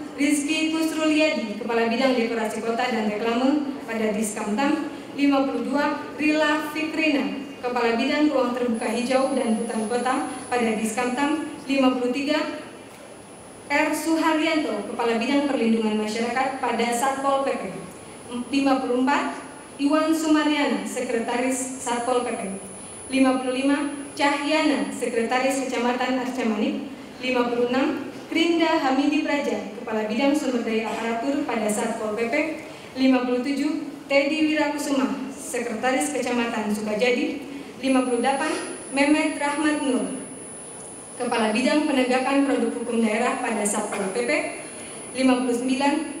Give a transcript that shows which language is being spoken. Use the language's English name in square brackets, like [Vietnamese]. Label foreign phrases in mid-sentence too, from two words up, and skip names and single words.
[Indonesian] Rizky Kusruliadi, Kepala Bidang Dekorasi Kota dan Reklame pada Diskamtam. 52. Rila Fikrina, Kepala Bidang Ruang Terbuka Hijau dan Hutan Kota pada Diskamtam. 53. R. Suharyanto, Kepala Bidang Perlindungan Masyarakat pada Satpol PP. 54. Iwan Sumaryana, Sekretaris Satpol PP. 55. Cahyana, Sekretaris Kecamatan Arcamanit. 56. Krinda Hamidi Praja, Kepala Bidang Sumber Daya Aparatur pada Satpol PP. 57. Teddy Wirakusuma, Sekretaris Kecamatan Sukajadi. 58. Mehmet Rahmat Nur, Kepala Bidang Penegakan Produk Hukum Daerah pada Satpol PP. 59.